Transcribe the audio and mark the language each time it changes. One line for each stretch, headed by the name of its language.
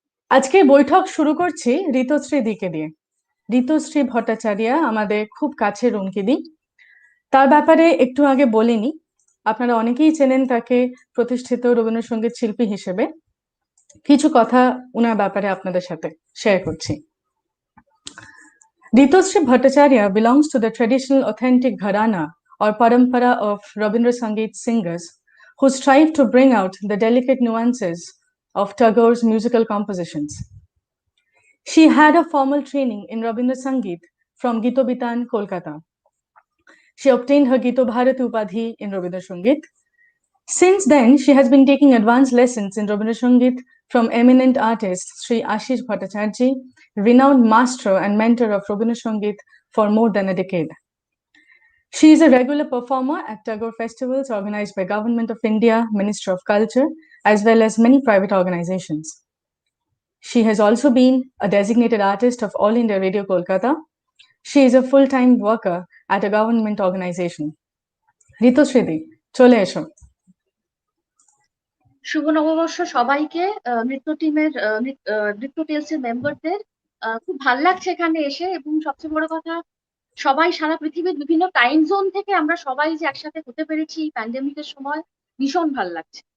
Bangla: আজকে বৈঠক শুরু করছি ঋতশ্রী দিকে দিয়ে। ঋতশ্রী ভট্টাচার্য আমাদের খুব কাছের অঙ্কিদি। তার ব্যাপারে একটু আগে বলিনি, আপনারা অনেকেই চেনেন তাকে প্রতিষ্ঠিত রবীন্দ্রসঙ্গীত শিল্পী হিসেবে। কিছু কথা উনার ব্যাপারে আপনাদের সাথে শেয়ার করছি।
English: Ritasree Bhattacharjee belongs to the traditional authentic gharana or parampara of Rabindrasangeet Singers who strive to bring out the delicate nuances of Tagore's musical compositions. She had a formal training in Rabindrasangeet from Gitobitan, Kolkata. She obtained her Gito Bharati Upadhi in Rabindrasangeet. Since then, she has been taking advanced lessons in Rabindrasangeet from eminent artist Sri Ashish Bhattacharjee, renowned master and mentor of Rabindrasangeet for more than a decade. She is a regular performer at Tagore festivals organized by Government of India, Ministry of Culture, as well as many private organizations. She has also been a designated artist of All India Radio Kolkata. She is a full-time worker at a government organization.
Bangla: Ritasree, চলে এসো। শুভ নববর্ষ সবাইকে, নৃত্য টিমের নৃত্য টেলসের মেম্বারদের খুব ভালো লাগছে এখানে এসে। এবং সবচেয়ে বড় কথা, সবাই সারা পৃথিবীর বিভিন্ন টাইম জোন থেকে আমরা সবাই যে একসাথে হতে পেরেছি এই প্যান্ডেমিকের সময়, ভীষণ ভালো লাগছে।